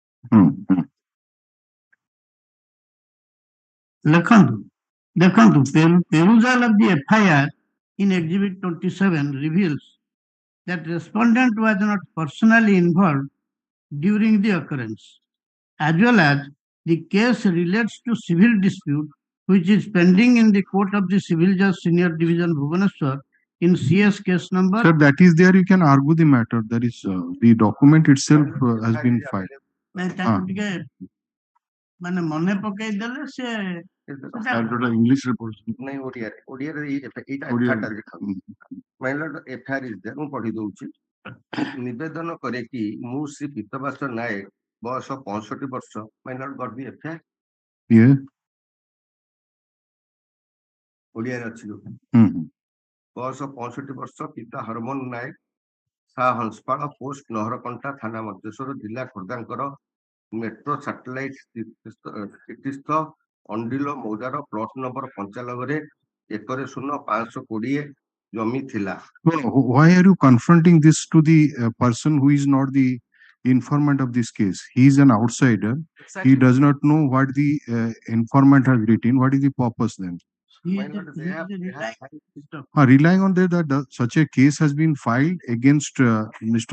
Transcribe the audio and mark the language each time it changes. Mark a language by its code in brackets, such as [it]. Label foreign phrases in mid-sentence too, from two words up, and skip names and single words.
[en] ଦେଖନ୍ତୁ perusal of the FIR in exhibit 27 reveals that respondent was not personally involved during the occurrence, as well as the case relates to civil dispute which is pending in the court of the Civil Judge Senior Division Bhubaneswar in CS case number. Sir, that is there. You can argue the matter. That is the document itself has been filed. [or] ମାନେ ମନେ ପକେଇ ଦେଲେ ସେ [en] English report. [or] ନାଇଁ ଓଡ଼ିଆରେ ଏଇଟା [en] My lord, FIR is there. [or] ମୁଁ ପଢି ଦଉଛି। ନିବେଦନ କରେ କି ମୁଁ ଶ୍ରୀ ପୀତବାସ ନାୟକ ବୟସ 65 ବର୍ଷ। [en] My lord, got the FIR? Yeah. [or] ଓଡ଼ିଆରେ ଅଛି ବୟସ 65 ବର୍ଷ, ପିତା ହରମୋନ ନାୟକ, ସା ହଂସପାଳ, ପୋଷ୍ଟ ନହରକଣ୍ଟା, ଥାନା ମଞ୍ଚେଶ୍ୱର, ଜିଲ୍ଲା ଖୋର୍ଦ୍ଧାଙ୍କର ମେଟ୍ରୋ ସାଟେଲାଇଟ ସ୍ଥିତିସ୍ଥ ଅଣ୍ଡିଲ ମୌଜାର ପ୍ଲଟ ନମ୍ବର 95ରେ 1/0/520 ଜମି ଥିଲା। [en] Why are you confronting this to the person who is not the informant of this case? He is an outsider. Exactly. He does not know what the informant has written. What is the purpose then? Relying on that such a case has been filed against Mr.